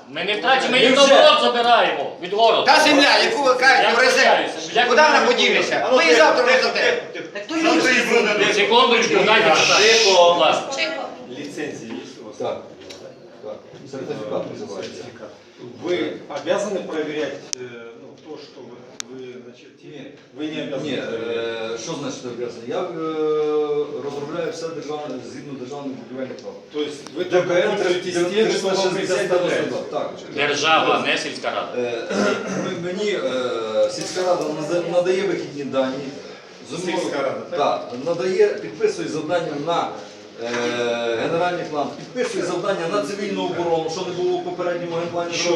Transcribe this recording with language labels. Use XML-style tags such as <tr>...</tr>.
<uk>Ми не втратимо, ми їх до ворот забираємо. Від ворот. Та земля, яку ви кажете в резерв. Як Куди вона поділися? Ви її завтра везете. Секундочку, дайте читати. Будь ласка. Чеко. Ліцензії є у вас? Так. Так. Сертифікат називається.</uk> <ru>Вы обязаны проверять то, что вы значит, вы не обязаны</ru> <uk>Ні,</uk> <ru>проверять.</ru> <uk>що значить обов'язано? Я розробляю все згідно державних будівельних прав.</uk> <ru>То есть вы только пользуетесь тем, что вам предоставляют.</ru> <uk>Так. Держава, не сільська рада. Мені сільська рада надає вихідні дані. Сільська рада, так? Так, надає, підписує завдання на генеральний план, підписує завдання на цивільну оборону, що не було в попередньому генплані.</uk>